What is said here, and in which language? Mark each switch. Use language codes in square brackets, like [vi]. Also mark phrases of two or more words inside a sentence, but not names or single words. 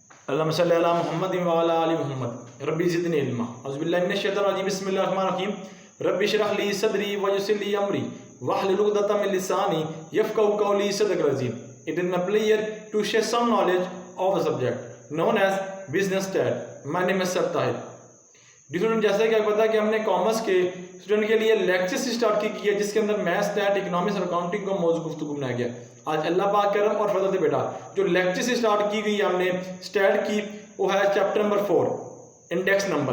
[ar] اللهم صل على محمد وعلى آل محمد رب زدني علما أعوذ بالله من الشيطان الرجيم بسم الله الرحمن الرحيم رب اشرح لي صدري ويسر لي أمري واحلل عقدة من لساني يفقهوا قولي صدق رجيم. [en] It is my pleasure to share some knowledge of a subject known as business stat. My name is Sir Tahir. [ur] اسٹوڈنٹ، جیسا کہ آپ کو پتا ہے کہ ہم نے کامرس کے اسٹوڈنٹ کے لیے [en] lectures start [ur] کی ہے جس کے اندر [en] maths, stat, economics [ur] اور اکاؤنٹنگ کو موجود گفتگو بنایا گیا. آج اللہ پاک کرم اور فضل سے بیٹا جو [en] lectures start [ur] کی گئی ہم نے اسٹیٹ کی وہ ہے [en] chapter number 4 index number.